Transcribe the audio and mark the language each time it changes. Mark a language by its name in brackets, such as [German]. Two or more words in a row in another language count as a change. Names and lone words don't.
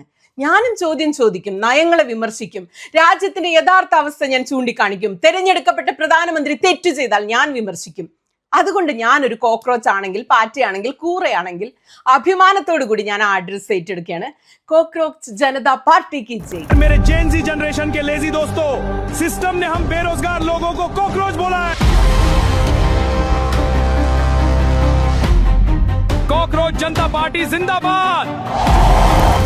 [Malayalam] ഞാനും ചോദ്യം ചോദിക്കും, നയങ്ങളെ വിമർശിക്കും, രാജ്യത്തിന്റെ യഥാർത്ഥ അവസ്ഥ ഞാൻ ചൂണ്ടിക്കാണിക്കും. തെരഞ്ഞെടുക്കപ്പെട്ട പ്രധാനമന്ത്രി തെറ്റു ചെയ്താൽ ഞാൻ വിമർശിക്കും. അതുകൊണ്ട് ഞാനൊരു കോക്രോച്ച് ആണെങ്കിൽ, പാറ്റയാണെങ്കിൽ, കൂറയാണെങ്കിൽ അഭിമാനത്തോടു കൂടി ഞാൻ ആ അഡ്രസ് ഏറ്റെടുക്കുകയാണ്. [Hindi] കോക്രോച്ച് ജനതാ पार्टी की जय। मेरे [English] Gen Z generation [Hindi] के लेजी दोस्तों, सिस्टम ने हम बेरोजगार लोगों को कॉकरोच बोला है। कॉकरोच जनता पार्टी जिंदाबाद।